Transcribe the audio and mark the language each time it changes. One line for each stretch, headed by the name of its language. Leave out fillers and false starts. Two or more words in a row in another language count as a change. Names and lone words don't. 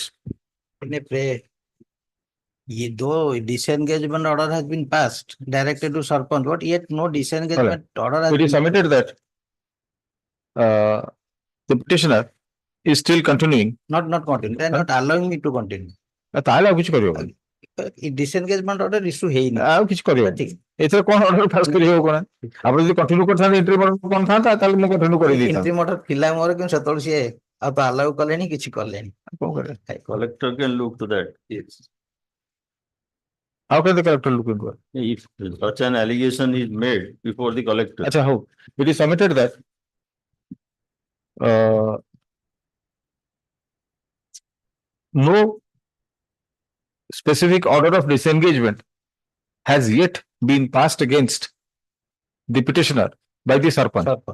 English: in a play. Though disengagement order has been passed directed to Sarpanch, but yet no disengagement order has It is been submitted that the petitioner is still continuing. not continue. They are not allowing me to continue.
Odia: ତାହେଲେ ଆଉ କିଛି କରିହବନି।
English: Disengagement order issue ହେଇନି।
Odia: ଆଉ କିଛି କରିହବନି। ଏଥିରେ କଣ
English: order pass
Odia: କରିହବ କଣ? ଆପଣ ଯଦି କଣ୍ଟିନ୍ୟୁ କରିଥାନ୍ତେ
English: entry order
Odia: କଣ ଥାନ୍ତା ତାହେଲେ ମୁଁ କଣ୍ଟିନ୍ୟୁ କରିଦେଇଥାନ୍ତି।
English: entry order
Odia: ଥିଲା ମୋର କିନ୍ତୁ ସେତେବେଳେ ସିଏ ଆଉ ତ ଆଲାଉ କଲେନି କିଛି କଲେନି। କଣ କରିବେ?
English: Collector can look to that. Yes. How can the collector look into it? If such an allegation is made before the collector. Acha, how? It is submitted that no specific order of disengagement has yet been passed against the petitioner by the Sarpanch.